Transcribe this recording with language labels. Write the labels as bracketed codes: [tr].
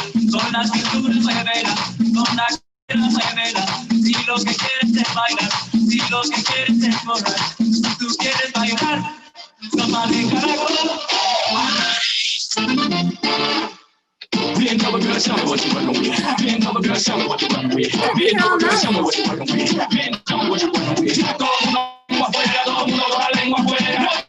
[es] Con la cintura muévela, con la cadera muévela. Si lo que quieres es bailar, si lo que quieres es correr, si tú quieres bailar, toma de caracol. [en] tell me what you working with. Bend over, girl, tell me what you working with. Bend over, girl, tell me what you working with. Bend, tell me what you working with. [es] Todo el mundo con la lengua afuera.